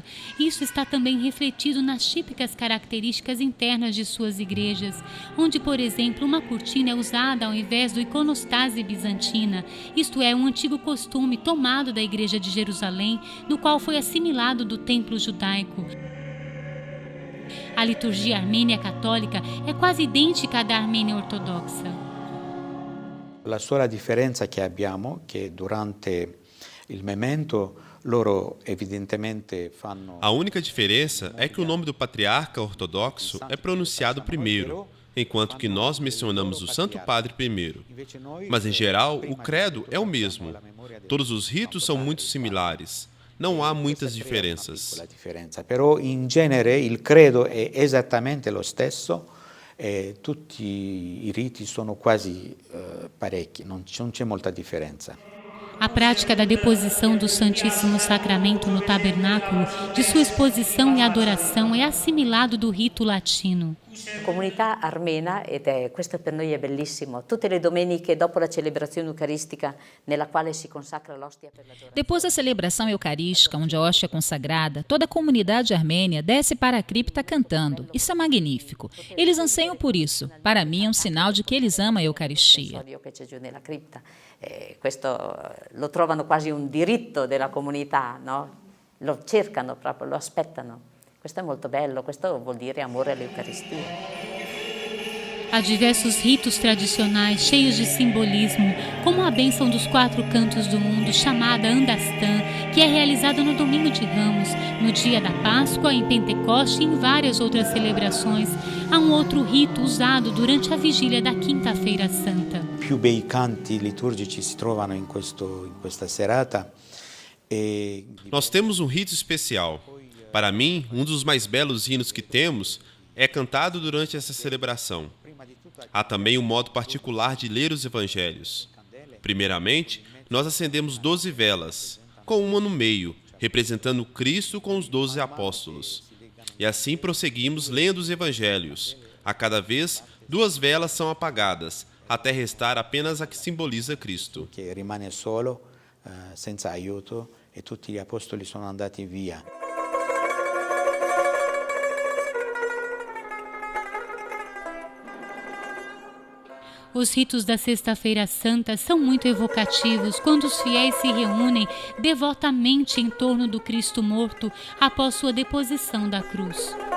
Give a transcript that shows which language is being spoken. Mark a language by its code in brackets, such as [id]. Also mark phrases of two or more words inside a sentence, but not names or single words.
[pt] Isso está também refletido nas típicas características internas de suas igrejas, onde, por exemplo, uma cortina é usada ao invés do iconostase bizantina, isto é, um antigo costume tomado da Igreja de Jerusalém, no qual foi assimilado do templo judaico. A liturgia armênia católica é quase idêntica à da Armênia ortodoxa. [it] La sola differenza che abbiamo è che durante il memento loro evidentemente fanno... [pt] A única diferença é que o nome do patriarca ortodoxo é pronunciado primeiro, enquanto que nós mencionamos o Santo Padre primeiro. Mas, em geral, o credo é o mesmo. Todos os ritos são muito similares. Não há muitas diferenças. [it] Però, in genere, il credo è esattamente lo stesso. Tutti i riti sono quasi parecchi, non c'è molta differenza. [pt] A prática da deposição do Santíssimo Sacramento no tabernáculo, de sua exposição e adoração, é assimilado do rito latino. [it] Comunità armena, questo per noi è bellissimo, tutte le domeniche dopo la celebrazione eucaristica nella quale si consacra l'ostia per l'adorazione. [pt] Depois da celebração eucarística, onde a hóstia é consagrada, toda a comunidade armênia desce para a cripta cantando. Isso é magnífico. Eles anseiam por isso. Para mim é um sinal de que eles amam a Eucaristia. [it] Questo lo trovano quasi un diritto della comunità, no? Lo cercano proprio, lo aspettano. Questo è molto bello, questo vuol dire amore all'Eucaristia. [pt] Há diversos ritos tradicionais cheios de simbolismo, como a bênção dos 4 cantos do mundo, chamada Andastan, que é realizada no Domingo de Ramos, no dia da Páscoa, em Pentecoste e em várias outras celebrações. Há um outro rito usado durante a vigília da Quinta-feira Santa. [it] Più bei canti liturgici si trovano in questa serata. [pt] Nós temos um rito especial. Para mim, um dos mais belos hinos que temos é cantado durante essa celebração. Há também um modo particular de ler os evangelhos. Primeiramente, nós acendemos 12 velas, com uma no meio, representando Cristo com os 12 apóstolos. E assim prosseguimos lendo os evangelhos. A cada vez, 2 velas são apagadas, até restar apenas a que simboliza Cristo. [it] Que rimane solo, senza aiuto, e tutti gli apostoli sono andati via. [pt] Os ritos da Sexta-feira Santa são muito evocativos quando os fiéis se reúnem devotamente em torno do Cristo morto após sua deposição da cruz.